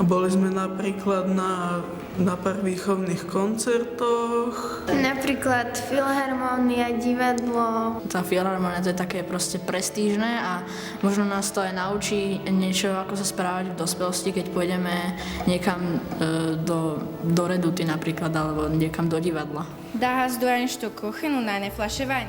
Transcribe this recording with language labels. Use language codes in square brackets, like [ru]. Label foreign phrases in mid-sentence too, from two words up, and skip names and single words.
[sk] A boli sme napríklad na pár výchovných koncertoch. Napríklad filharmónia, divadlo. Tá filharmónia to je také proste prestížne a možno nás to aj naučí niečo, ako sa správať v dospelosti, keď pôjdeme niekam do Reduty napríklad, alebo niekam do divadla. [de] Da hast du ein Stück Kuchen und eine Flasche Wein?